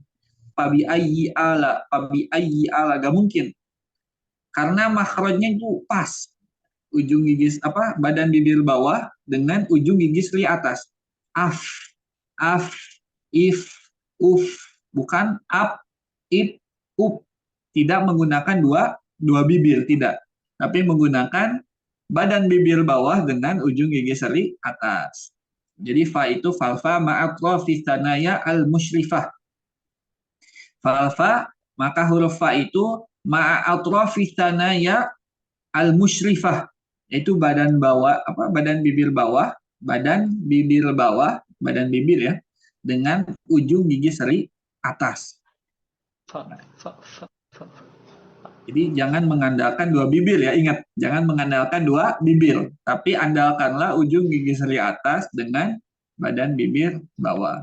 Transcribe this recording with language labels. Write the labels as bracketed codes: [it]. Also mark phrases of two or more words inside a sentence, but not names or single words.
[id] Pabi ayi ala, pabi ayi ala, gak mungkin. Karena makhrajnya itu pas. Ujung gigi apa? Badan bibir bawah dengan ujung gigi seri atas. Af, af, if, uf, bukan up, it, up. Tidak menggunakan dua bibir, tidak. Tapi menggunakan badan bibir bawah dengan ujung gigi seri atas. Jadi fa itu [ar] فالفاء مع أطراف الثنايا المشرفة. [id] Falfa, maka huruf fa itu [ar] مع أطراف الثنايا المشرفة. [id] Itu badan bawah, apa badan bibir bawah, badan bibir ya, dengan ujung gigi seri atas. Jadi jangan mengandalkan dua bibir ya, ingat, jangan mengandalkan dua bibir, tapi andalkanlah ujung gigi seri atas dengan badan bibir bawah.